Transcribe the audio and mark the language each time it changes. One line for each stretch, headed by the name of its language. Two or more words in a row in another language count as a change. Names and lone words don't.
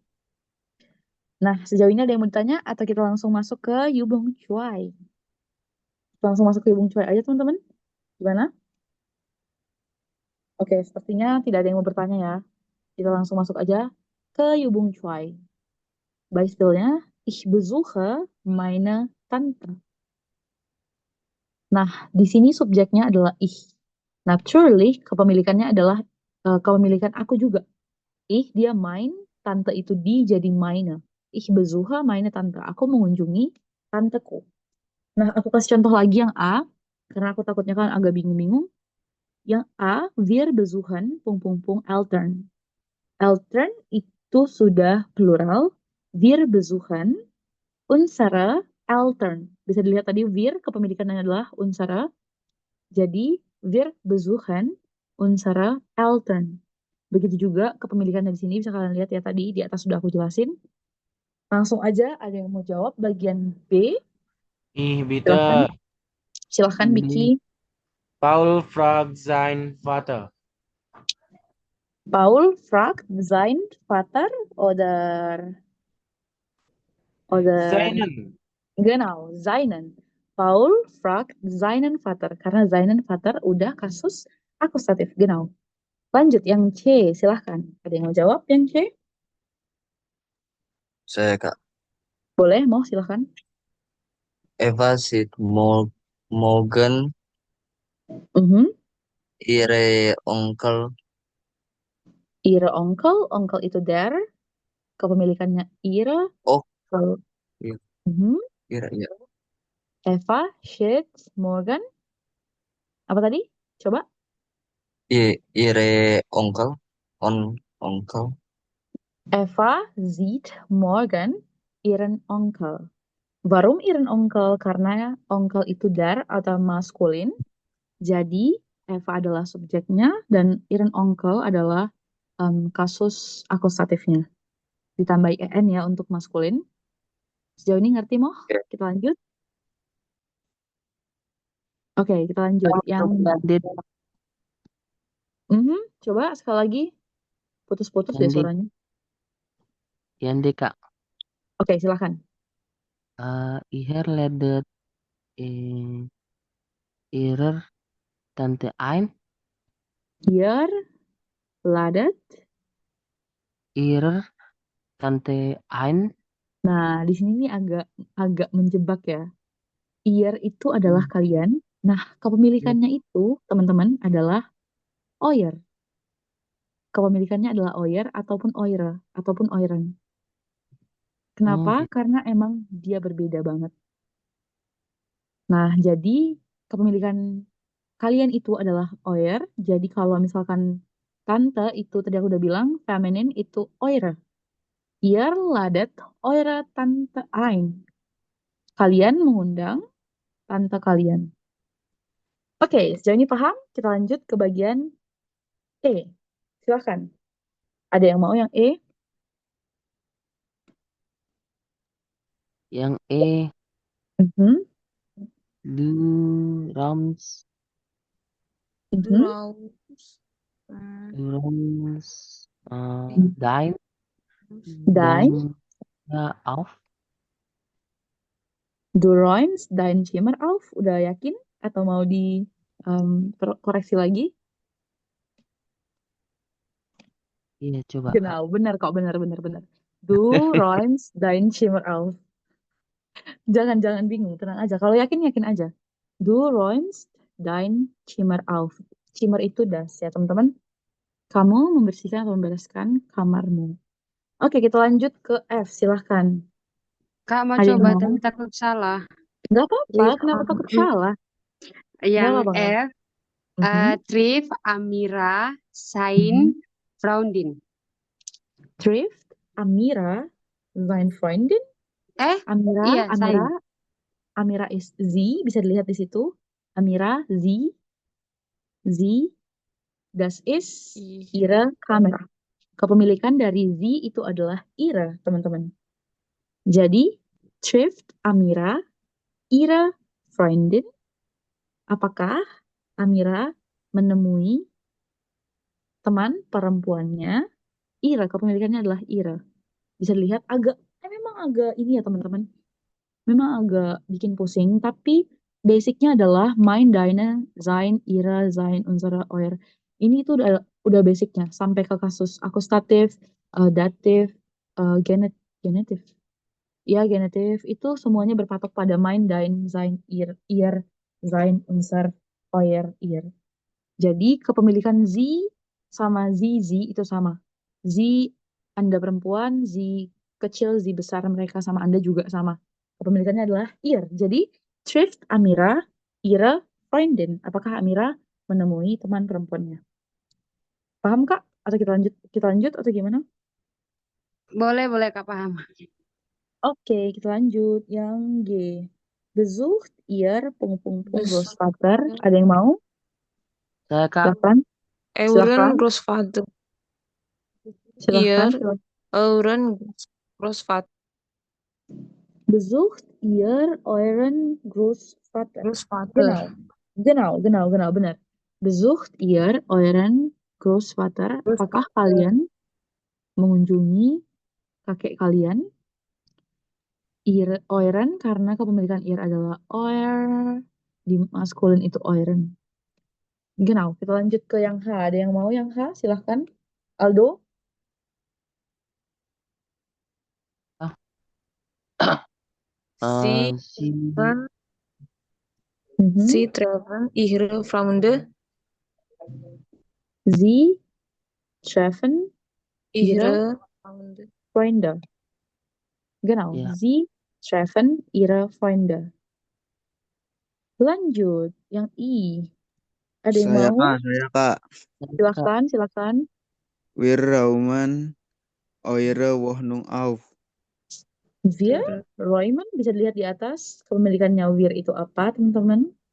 Indonesian: Nah, sejauh ini ada yang mau ditanya atau kita langsung masuk ke Yubung Cuai? Langsung masuk ke Yubung Cuai aja teman-teman. Gimana? Oke, sepertinya tidak ada yang mau bertanya ya. Kita langsung masuk aja ke Yubung Cuai. Beispielnya,
German: ich besuche meine Tante.
Indonesian: Nah, di sini subjeknya adalah ich. Naturally, kepemilikannya adalah kepemilikan aku juga. Ich, dia main, tante itu di, jadi meine.
German: Ich besuche meine Tante.
Indonesian: Aku mengunjungi tanteku. Nah, aku kasih contoh lagi yang A, karena aku takutnya kan agak bingung-bingung. Yang A,
German: wir besuchen, Eltern.
Indonesian: Eltern itu sudah plural.
German: Wir besuchen unsere Eltern.
Indonesian: Bisa dilihat tadi, wir kepemilikannya adalah unsere.
German: Jadi, wir besuchen unsere Eltern.
Indonesian: Begitu juga kepemilikannya di sini bisa kalian lihat ya tadi di atas sudah aku jelasin. Langsung aja ada yang mau jawab bagian B. Silahkan. Bitte, Silahkan Biki.
German: Paul fragt sein Vater. Paul fragt sein Vater oder Seinen. genau, seinen. Paul fragt seinen Vater
Indonesian: karena
German: seinen Vater
Indonesian: udah kasus akusatif,
German: genau.
Indonesian: Lanjut yang C, silahkan. Ada yang mau jawab yang C? Saya Kak. Boleh, mau silahkan.
German: Eva sieht morgen Mhm. ihre Onkel. Ihre Onkel
Indonesian: itu der, kepemilikannya ihre. Oh, Kalau iya, Mhm. iya.
German: Eva steht morgen.
Indonesian: Apa tadi? Coba.
German: Ihre Onkel. Onkel. Eva sieht morgen ihren Onkel. Warum ihren Onkel?
Indonesian: Karena onkel itu der atau maskulin. Jadi Eva adalah subjeknya dan
German: ihren Onkel
Indonesian: adalah kasus akusatifnya. Ditambah en ya untuk maskulin. Sejauh ini ngerti Moh? Oke. Kita lanjut. Oke, kita lanjut. Yang Ded, Coba sekali lagi. Putus-putus deh yang D, suaranya. yang D Kak. Oke, silahkan.
German: Hier ledet ihrer Tante ein. Hier ladet. Ihrer Tante ein.
Indonesian: Nah, di sini nih agak menjebak ya. Ihr itu adalah kalian. Nah, kepemilikannya itu, teman-teman, adalah euer. Kepemilikannya adalah euer ataupun eure ataupun euren. Kenapa? gitu. Karena emang dia berbeda banget. Nah, jadi kepemilikan kalian itu adalah euer. Jadi kalau misalkan tante itu tadi aku udah bilang, feminin itu eure.
German: Ihr ladet eure Tante ein.
Indonesian: Kalian mengundang tante kalian. Oke, sejauh ini paham? Kita lanjut ke bagian E. Silahkan. Ada yang mau yang E? Yang E, Mhm,
German: du Rams, mhm. Raus. du Rams, dein, Dein, ja, auf. du räumst dein Zimmer auf.
Indonesian: Udah yakin? Atau mau di koreksi lagi? Iya, coba Kak. Genau, benar kok, benar.
German: Du räumst dein Zimmer auf.
Indonesian: Jangan bingung, tenang aja. Kalau yakin, yakin aja.
German: Du räumst dein Zimmer auf.
Indonesian: Zimmer itu das ya, teman-teman. Kamu membersihkan atau membereskan kamarmu. Oke, kita lanjut ke F. Silahkan. Kak mau Ada yang coba mau? tapi takut salah. Nggak apa-apa,
English: Live
Indonesian: kenapa takut
English: on.
Indonesian: salah? Nggak Yang apa-apa, nggak apa-apa.
German: F, Trif, Amira, Sain, Mhm. Freundin. Trifft, Amira, sein Freundin. Amira,
Indonesian: Iya,
German: Amira, Sain.
Indonesian: Amira is sie, bisa dilihat di situ.
German: Amira, sie, das ist ihre Kamera.
Indonesian: Kepemilikan dari sie itu adalah ihre, teman-teman. Jadi,
German: trifft Amira ihre Freundin.
Indonesian: Apakah Amira menemui teman perempuannya? Ihre, kepemilikannya adalah ihre. Bisa dilihat memang agak ini ya teman-teman. Memang agak bikin pusing, tapi basicnya adalah
German: mein, deine, sein, ihre, sein, unsere, euer.
Indonesian: Ini tuh udah basicnya sampai ke kasus akusatif, datif, genetif. Ya, genetif itu semuanya berpatok pada
German: mein, dein, sein, ihr, sein, unser, euer, ihr.
Indonesian: Jadi kepemilikan sie sama sie itu sama. Sie Anda perempuan, sie kecil, sie besar mereka sama Anda juga sama. Kepemilikannya adalah ihr.
German: Jadi trifft Amira ihre Freundin.
Indonesian: Apakah Amira menemui teman perempuannya? Paham Kak? Atau kita lanjut atau gimana? Boleh Kak, paham. Oke, kita lanjut yang G.
German: Besucht ihr Großvater.
Indonesian: Ada yang mau? Saya Kak. Silakan.
German: Euren Großvater.
Indonesian: Silakan.
German: Euren Großvater. Besucht ihr euren Großvater?
Indonesian: Genau, benar.
German: Besucht ihr euren Großvater?
Indonesian: Apakah kalian mengunjungi kakek kalian? Euren karena kepemilikan ihr adalah euer, di maskulin itu euren. Genau, kita lanjut ke yang H. Ada yang mau yang H? Silahkan. Aldo?
German: Sie treffen ihre Freunde. Sie treffen ihre Freunde. Genau,
Indonesian: Ya.
German: Sie treffen ihre Freunde.
Indonesian: Lanjut, yang I. Ada yang Saya mau? Kak, saya Kak. Silakan.
German: Wir Rauman eure Wohnung auf. Wir räumen
Indonesian: bisa dilihat di atas. Kepemilikannya wir itu apa, teman-teman?